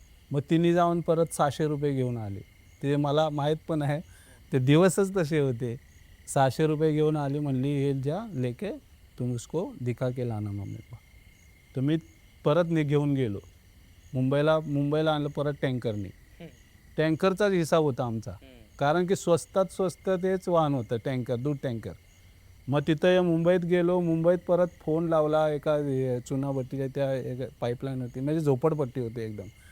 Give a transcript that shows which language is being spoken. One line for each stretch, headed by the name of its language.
Marathi: मग तिने जाऊन परत 600 रुपये घेऊन आली. ते मला माहीत पण आहे, ते दिवसच तसे होते. 600 रुपये घेऊन आली. म्हणली
Hindi: ये जा लेके तुम उसको दिखा के लाना मम्मी को.
Marathi: तर मी परत घेऊन गेलो मुंबईला आणलं परत टँकरने. हं. टँकरचाच हिसाब होता आमचा, हं. कारण की स्वस्तात स्वस्त तेच वाहन होतं टँकर, दूध टँकर. मग तिथं मुंबईत गेलो. मुंबईत परत फोन लावला एका चुनाभट्टीच्या त्या एक पाईपलाईन होती, म्हणजे झोपडपट्टी होती एकदम.